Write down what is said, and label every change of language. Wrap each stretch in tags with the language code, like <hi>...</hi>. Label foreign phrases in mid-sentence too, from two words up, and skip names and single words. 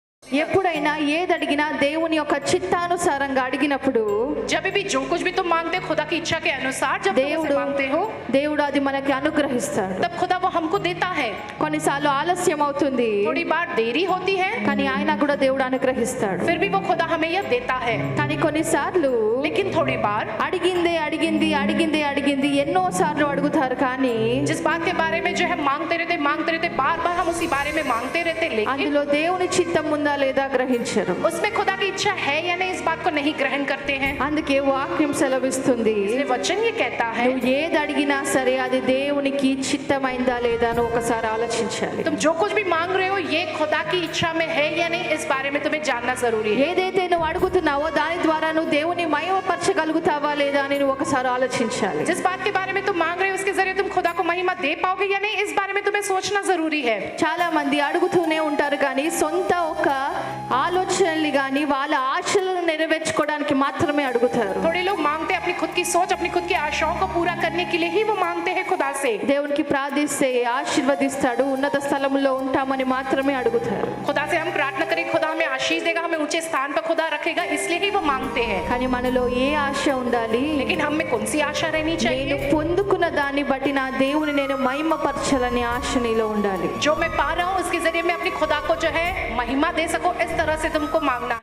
<te>ఎప్పుడైనా ఏది అడిగినా దేవుని యొక్క చిత్తానుసారంగా అడిగినప్పుడు</te> <hi>जब भी जो कुछ भी तुम मांगते हो खुदा की इच्छा के अनुसार जब तुम उसे मांगते हो</hi> <te>దేవుడు అది మనకి అనుగ్రహిస్తాడు.</te> <hi>तब खुदा वो हमको देता है.</hi> <te>కొన్నిసార్లు ఆలస్యం అవుతుంది,</te> <hi>थोड़ी बार देरी होती है,</hi> <te>కానీ ఆయన కూడా దేవుడు అనుగ్రహిస్తాడు.</te> <hi>फिर भी वो खुदा हमें यह देता है.</hi> <te>కానీ కొన్నిసార్లు</te> <hi>लेकिन थोड़ी बार</hi> <te>అడిగిందే అడిగింది అడిగిందే అడిగింది ఎన్నో సార్లు అడుగుతారు, కానీ</te> <hi>जिस बात के बारे में जो है मांगते रहते बार बार हम उसी बारे में मांगते रहते, लेकिन</hi> <te>అందులో దేవుని చిత్తం ఉందా లేదా గ్రహించరు.</te> <hi>उसमें खुदा की इच्छा है या नहीं इस बात को नहीं ग्रहण करते हैं.</hi> <te>అందుకే వాక్యం సెలవిస్తుంది,</te> <hi>इसलिए वचन ये कहता है</hi> <te>నువ్వు ఏది అడిగినా సరే అది దేవునికి చిత్తమైందా లేదా అని ఒకసారి ఆలోచించాలి.</te> <hi>तुम जो कुछ भी मांग रहे हो ये खुदा की इच्छा में है या नहीं इस बारे में तुम्हें जानना जरूरी है.</hi> <te>ఏదైతే నువ్వు అడుగుతున్నావో దాని ద్వారా నువ్వు దేవుని మహిమపరచగలుగుతావా లేదా అని నువ్వు ఒకసారి ఆలోచించాలి.</te> <hi>जिस बात के बारे में तुम मांग रहे हो उसके जरिए तुम खुदा को महिमा दे पाओगे या नहीं इस बारे में तुम्हें सोचना जरूरी है.</hi> <te>చాలా మంది అడుగుతూనే ఉంటారు, కానీ సొంత ఒక ఆలోచనలు కానీ వాళ్ళ ఆశలను నెరవేర్చుకోవడానికి మాత్రమే అడుగుతారు.</te> <hi>थोड़े लोग मांगते हैं अपनी खुद की सोच अपनी खुद की आशाओं को पूरा करने के लिए ही वो मांगते हैं खुदा से.</hi> <te>దేవునికి ప్రార్థిస్తే ఆశీర్వదిస్తాడు, ఉన్నత స్థలంలో ఉంటామని మాత్రమే అడుగుతారు.</te> <hi>खुदा से हम प्रार्थना करें खुदा हमें आशीष देगा, हमें ऊंचे स्थान पर खुदा रखेगा, इसलिए ही वो मांगते हैं.</hi> <te>కానీ మనలో ఏ ఆశ ఉండాలి?</te> <hi>लेकिन हम में कौन सी आशा रहनी</hi> <te>నేను</te> <hi>चाहिए?</hi> <te>పొందుకున్న దాన్ని బట్టి నా దేవుని నేను మహిమపరచాలనే ఆశ నీలో ఉండాలి.</te> <hi>जो मैं पा रहा हूँ उसके जरिए मैं अपनी खुदा को जो है महिमा दे सकूं, इस तरह से तुमको मांगना.</hi>